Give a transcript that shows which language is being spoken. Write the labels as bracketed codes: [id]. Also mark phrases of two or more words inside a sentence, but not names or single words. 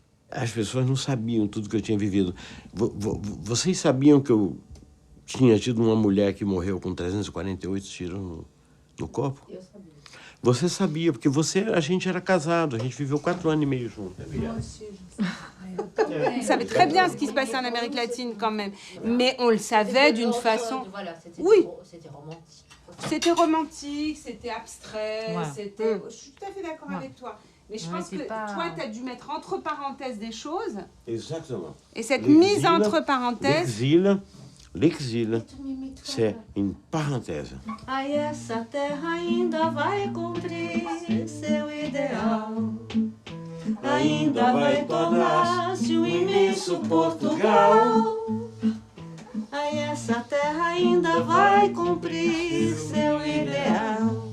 [pt] As pessoas não sabiam tudo que eu tinha vivido. Vocês sabiam que eu tinha tido uma mulher que morreu com 348 tiros no corpo? Eu sabia. Você sabia, porque a gente era casado, a gente viveu 4 anos e meio junto. [fr] On savait très bien ce qui se passait en Amérique latine quand même. Mais on le savait d'une façon... Oui. C'était romantique. C'était romantique, c'était abstrait, Ouais. c'était... Je suis tout à fait d'accord avec toi. Mais je pense que pas... toi, tu as dû mettre entre parenthèses des choses. Exactement. Et cette mise entre parenthèses... L'exil, c'est une parenthèse. [pt] Ai, essa terra ainda vai cumprir seu ideal. Ainda vai tornar-se imenso Portugal. Ai, essa terra ainda vai cumprir seu ideal.